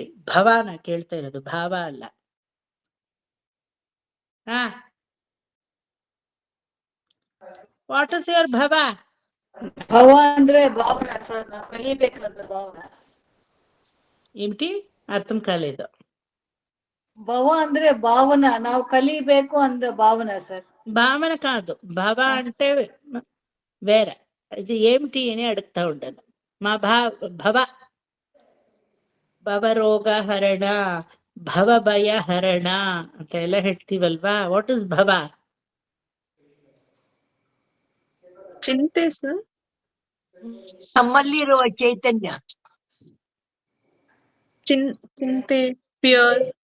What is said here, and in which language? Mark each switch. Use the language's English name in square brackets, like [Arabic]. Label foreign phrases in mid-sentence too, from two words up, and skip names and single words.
[Kannada] ಭವಾನ ಕೇಳ್ತಾ ಇರೋದು, ಭಾವ ಅಲ್ಲ. ಹಾ, [English] what is your bhava? [Kannada] ಭವ ಅಂದ್ರೆ ಭಾವನಾ ಸರ್, ನಾವು ಕಲಿಬೇಕಾದ ಭಾವನಾ. [Telugu] ఏమిటి అర్థం కాలేదు. [Kannada] ಭವ ಅಂದ್ರೆ ಭಾವನಾ, ನಾವು ಕಲಿಬೇಕು ಅಂದ ಭಾವನಾ ಸರ್. [Telugu] భావన కాదు, భవ అంటే వేరే. ఇది ఏమిటి అని అడుగుతా ఉండను. మా భవ [Kannada] ಭವರೋಗ ಹರಣ, ಭವ ಭಯ ಹರಣ ಅಂತ ಎಲ್ಲ ಹೇಳ್ತೀವಲ್ವಾ. [English] what is bhava? [Kannada] ಚಿಂತೆ ಸರ್. ನಮ್ಮಲ್ಲಿರುವ ಚೈತನ್ಯ. ಚಿಂತೆ, ಫಿಯರ್.